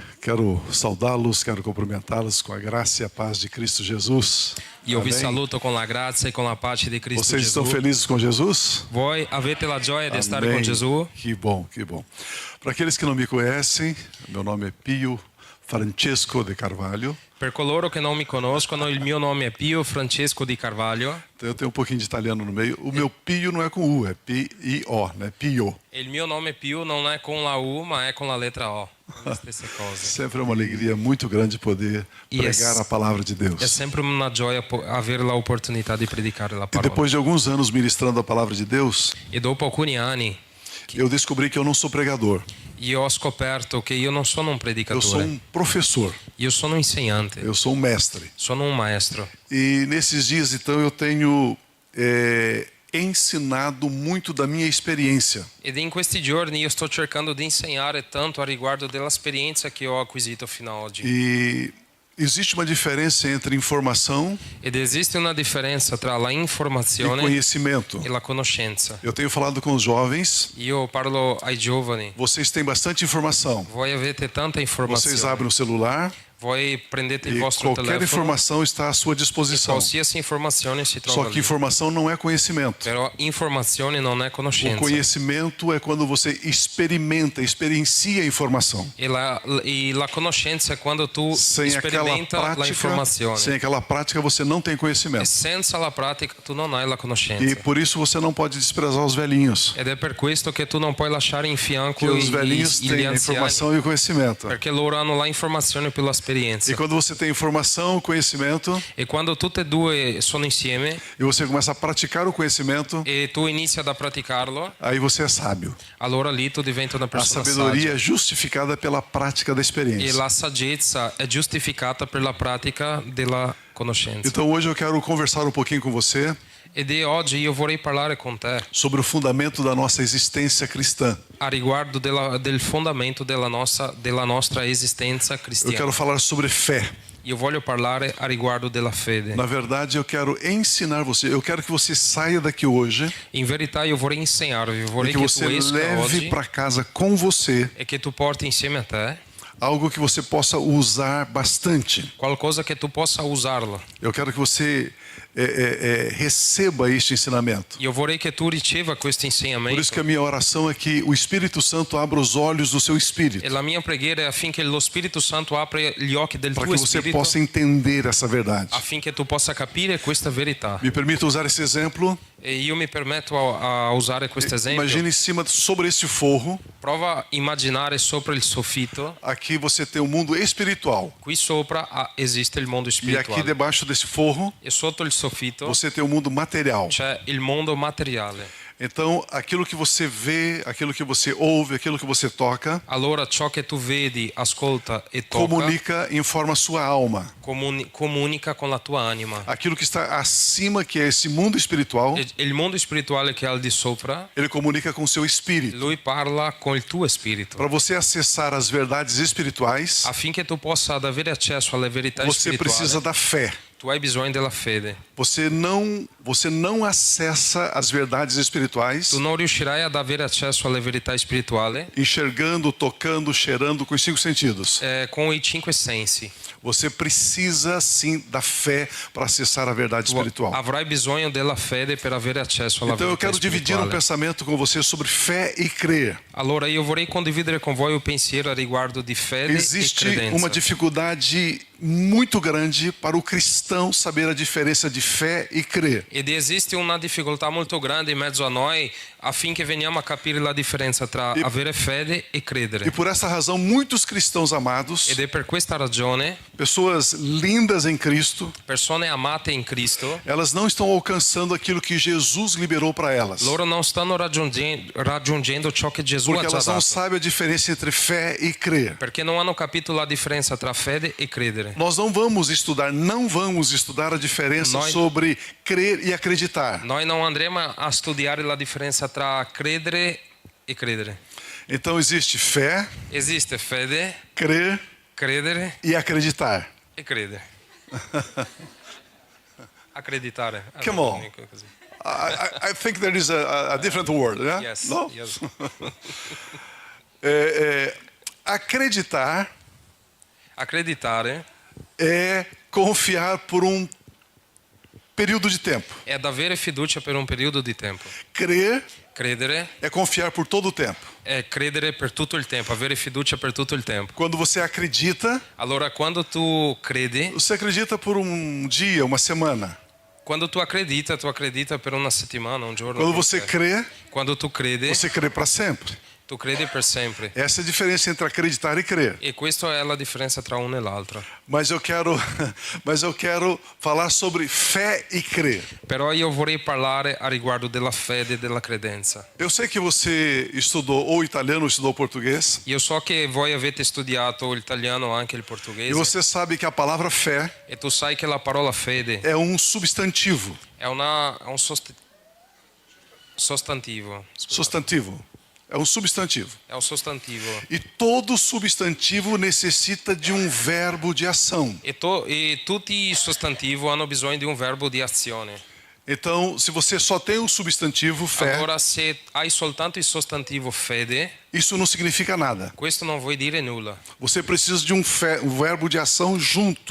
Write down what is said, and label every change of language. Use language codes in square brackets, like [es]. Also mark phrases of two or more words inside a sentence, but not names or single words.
[pt] quero saudá-los, quero cumprimentá-los com a graça e a paz de Cristo Jesus. [it] Io vi [pt] Amém? [it] saluto con la grazia e con la pace di Cristo [pt] Vocês estão [it] Gesù. [pt] felizes com Jesus? [it] Voi avete la gioia di stare [pt] Amém. [it] con Gesù? [pt] Que bom, que bom. Para aqueles que não me conhecem, meu nome é Pio Francesco de Carvalho. [it] Per coloro che non mi conoscono, il mio nome è Pio Francesco di Carvalho. [pt] Então eu tenho um pouquinho de italiano no meio. O meu Pio não é com U, é P-I-O, né? Pio. [it] E il mio nome Pio non è con la U, ma è con la lettera O. Le stesse cose. [pt] Sempre é uma alegria muito grande poder pregar a palavra de Deus. [it] È sempre una gioia avere l'opportunità di predicare la [pt] E [it] parola. [pt] depois de alguns anos ministrando a palavra de Deus, [it] E dopo alcuni anni [pt] eu descobri que eu não sou pregador. [it] io ho scoperto che io non sono un [pt] Eu [it] predicatore. [pt] sou um professor. [it] Io sono un insegnante. [pt] Eu sou um mestre. [it] Sono un maestro. [pt] E nesses dias, então, eu tenho ensinado muito da minha experiência. [it] Ed in questi giorni io sto cercando di insegnare tanto a riguardo dell'esperienza che ho acquisito fino ad oggi. [pt] E existe uma diferença entre informação [it] Ed esiste una differenza tra la [pt] e [it] informazione [pt] conhecimento. [it] e la conoscenza. [pt] Eu tenho falado com os jovens. [it] Io parlo ai giovani. [pt] Vocês têm bastante informação. [it] Voi avete tanta [pt] Vocês [it] informazione. [pt] abrem o celular [it] Voi prendete il [pt] e [it] vostro [pt] qualquer [it] telefono [pt] informação está à sua [it] e [pt] disposição. [it] qualsiasi informazione si [pt] Só [it] trova [pt] que [it] lì. [pt] informação não é conhecimento. [it] Però informazione non è [pt] O [it] conoscenza. [pt] conhecimento é quando você experiencia a informação. [it] E la conoscenza è quando tu [pt] Sem aquela [it] sperimenta la [pt] prática, [it] informazione. [pt] sem aquela prática você não tem [it] E [pt] conhecimento. [it] senza la pratica tu non hai la [pt] E [it] conoscenza. [pt] por isso você não pode desprezar os velhinhos. [it] Ed è per questo che tu non puoi lasciare in fianco [pt] Porque os velhinhos [it] gli [pt] têm a [it] anziani, [pt] informação e o conhecimento. [it] perché loro hanno la informazione più l'esperienza. [pt] E quando você tem informação e conhecimento, [it] E quando tutte e due sono insieme [pt] e você começa a praticar o conhecimento, [it] e tu inizi a praticarlo, [pt] aí você é sábio. [it] allora lì tu diventi una [pt] A [it] persona [pt] sabedoria [it] saggia. [pt] é justificada pela prática da [it] E [pt] experiência. [it] la saggezza è giustificata per la pratica della conoscenza. [pt] Então hoje eu quero conversar um pouquinho com você [it] Ed è oggi io vorrei parlare con te [pt] sobre o fundamento da nossa existência cristã. [it] a riguardo del fondamento della nostra esistenza [pt] Eu [it] cristiana. [pt] quero falar sobre fé. [it] Io voglio parlare a riguardo della fede. [pt] Na verdade, eu quero ensinar você. Eu quero que você saia daqui hoje [it] In verità io vorrei insegnarvi, [pt] e [it] vorrei [pt] que [it] che [pt] você [it] tu esca [pt] leve [it] oggi [pt] para casa com você [it] e che tu porti insieme a te [pt] algo que você possa usar bastante. [it] qualcosa che tu possa usarlo. [pt] Eu quero que você receba este ensinamento. [it] Io vorrei che tu riceva questo [pt] Por isso [it] insegnamento. [pt] que a minha oração é que o Espírito Santo abra os olhos do seu espírito, [it] E la mia preghiera è affinché lo Spirito Santo apra gli occhi del [pt] para [it] tuo [pt] que você [it] spirito [pt] possa entender essa verdade. [it] affinché tu possa capire questa verità. [pt] Me permita usar esse exemplo. [it] E io mi permetto a usare questo esempio. [pt] Imagine em cima, sobre esse forro, [it] Prova a immaginare sopra il soffitto. [pt] aqui você tem o mundo espiritual. [it] Qui sopra esiste il mondo [pt] E aqui [it] spirituale. [pt] debaixo desse forro, [it] E sotto il soffitto [pt] você tem o mundo material. [it] c'è il mondo materiale. [pt] Então, aquilo que você vê, aquilo que você ouve, aquilo que você toca, [it] Allora ciò che tu vedi, ascolta e tocca [pt] comunica e informa a sua alma. [it] comunica con la tua anima. [pt] Aquilo que está acima, que é esse mundo espiritual, [it] E il mondo spirituale che è al di sopra, [pt] ele comunica com o seu espírito. [it] lui parla con il tuo spirito. [pt] Para você acessar as verdades espirituais, [it] Affinché tu possa avere accesso alle verità [pt] você precisa [it] spirituali, [pt] da fé. [it] tu hai bisogno della fede. [pt] Você não acessa as verdades espirituais [it] Tu non riuscirai ad avere accesso alle verità spirituali [pt] enxergando, tocando, cheirando com os 5 sentidos. [it] con i 5 sensi. [pt] Você precisa sim da fé para acessar a verdade [it] Tu [pt] espiritual. [it] avrai bisogno della fede per avere accesso alla [pt] Então eu [it] verità [pt] quero dividir um [it] spirituale. [pt] pensamento com você sobre fé e crer. [it] Allora io vorrei condividere con voi un pensiero a riguardo di fede e [pt] Existe [it] credenza. [pt] uma dificuldade muito grande para o cristão saber a diferença de fé e crer. [it] Ed esiste una difficoltà molto grande in mezzo a noi affinché veniamo a capire la differenza tra avere fede e credere. [pt] E por essa razão, muitos cristãos amados, [it] Ed è per questa ragione [pt] pessoas lindas em Cristo, [it] persone amate in Cristo, [pt] elas não estão alcançando aquilo que Jesus liberou para elas. [it] loro non stanno raggiungendo ciò che Gesù [pt] Porque [it] ha già [pt] elas não [it] dato. [pt] sabem a diferença entre fé e crer. [it] Perché non hanno capito la differenza tra fede e credere. [pt] Nós não vamos estudar a diferença Nós- sobre crer e acreditar. [it] Noi non andremo a studiare la differenza tra credere e credere. [pt] Então existe fé, [it] Esiste fede, [pt] crer [it] credere [pt] e acreditar. [it] e credere. Accreditare. [en] Come on. [it] Così. [en] I think there is a different word, né? Yes, [it] No? [en] yes. [pt] Acreditar [it] Acreditare [pt] é confiar por um período de tempo. [it] è avere fiducia per un periodo di tempo. [pt] Crer [it] Credere [pt] é confiar por todo o tempo. [it] è credere per tutto il tempo, avere fiducia per tutto il tempo. [pt] Quando você acredita, [it] Allora, quando tu credi, [pt] você acredita por um dia, uma semana. [it] quando tu acredita per una settimana, un giorno. [pt] Quando [it] per [pt] você [it] te. [pt] crê, [it] Quando tu credi, [pt] você crê para sempre. [it] tu credi per sempre. [pt] Essa é a diferença entre acreditar e crer. [it] E questa è la differenza tra uno e l'altro. [pt] Mas eu quero falar sobre fé e crer. [it] Però io vorrei parlare a riguardo della fede e della credenza. [pt] Eu sei que você estudou ou italiano ou estudou português. [it] Io so che voi avete studiato l'italiano o anche il [pt] E [it] portoghese. [pt] você sabe que a palavra fé [it] E tu sai che la parola fede [pt] é um substantivo. [it] è un sostantivo. Scusa. [pt] Substantivo. É um substantivo. [it] È un sostantivo. [pt] E todo substantivo necessita de um verbo de ação. [it] E tutti i sostantivi hanno bisogno di un verbo di azione. [pt] Então, se você só tem o substantivo fé, [it] Allora, se hai soltanto il sostantivo fede, [pt] isso não significa nada. [it] questo non vuol dire nulla. [pt] Você precisa de um verbo de ação junto